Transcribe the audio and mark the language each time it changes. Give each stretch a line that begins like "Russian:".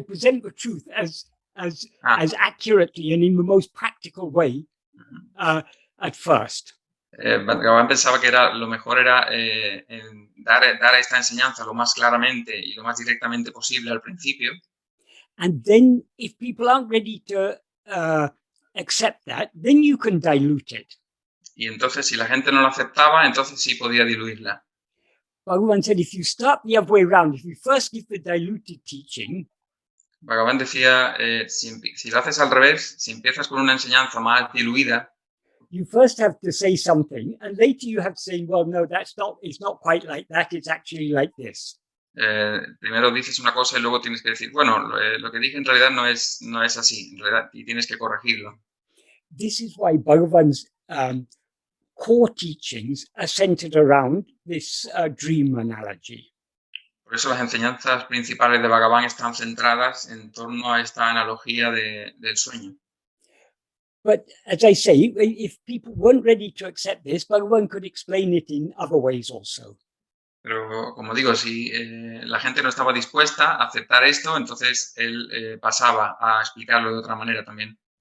English: present the truth as accurately and in the most practical way at first.
Spanish: Bhagavan pensaba que lo mejor era dar esta enseñanza lo más claramente y lo más directamente posible al principio.
English: And then if people aren't ready to accept that, then you can dilute it.
Spanish: Y entonces, si la gente no lo aceptaba, entonces sí podía diluirla.
English: Bhagavan said, if you start the other way around, if you first give the diluted teaching,
Spanish: Bhagavan decía, si lo haces al revés, si empiezas con una enseñanza más diluida,
English: you first have to say something, and later you have to say, well, no, it's not quite like that, it's actually like this.
Spanish: Primero dices una cosa y luego tienes que decir, bueno, lo que dije en realidad no es así, en realidad, y tienes que corregirlo.
English: This is why Bhagavan's core teachings are centered around this dream analogy.
Spanish: Por eso las enseñanzas principales de Bhagavan están centradas en torno a esta analogía del sueño.
English: But as I say, if people weren't ready to accept this, Bhagavan could explain it in other ways also.
Spanish: Pero, como digo, si la gente no estaba dispuesta a aceptar esto, entonces él pasaba a explicarlo de otra manera también.